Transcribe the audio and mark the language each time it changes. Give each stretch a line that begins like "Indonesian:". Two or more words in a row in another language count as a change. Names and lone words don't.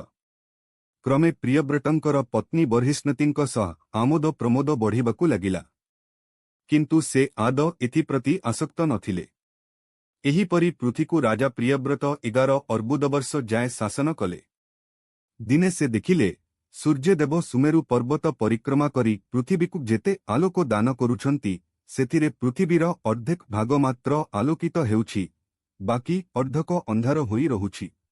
Odia: କ୍ରମେ ପ୍ରିୟବ୍ରତଙ୍କର ପତ୍ନୀ ବର୍ହିଷ୍ଣତୀଙ୍କ ସହ ଆମୋଦ ପ୍ରମୋଦ ବଢ଼ିବାକୁ ଲାଗିଲା। କିନ୍ତୁ ସେ ଆଦ ଏଥିପ୍ରତି ଆସକ୍ତ ନଥିଲେ। ଏହିପରି ପୃଥିବୀକୁ ରାଜା ପ୍ରିୟବ୍ରତ 11 ଅର୍ବୁଦବର୍ଷ ଯାଏ ଶାସନ କଲେ। ଦିନେ ସେ ଦେଖିଲେ ସୂର୍ଯ୍ୟଦେବ ସୁମେରୁ ପର୍ବତ ପରିକ୍ରମା କରି ପୃଥିବୀକୁ ଯେତେ ଆଲୋକ ଦାନ କରୁଛନ୍ତି ସେଥିରେ ପୃଥିବୀର ଅର୍ଦ୍ଧେକ ଭାଗ ମାତ୍ର ଆଲୋକିତ ହେଉଛି, ବାକି ଅର୍ଦ୍ଧକ ଅନ୍ଧାର ହୋଇ ରହୁଛି।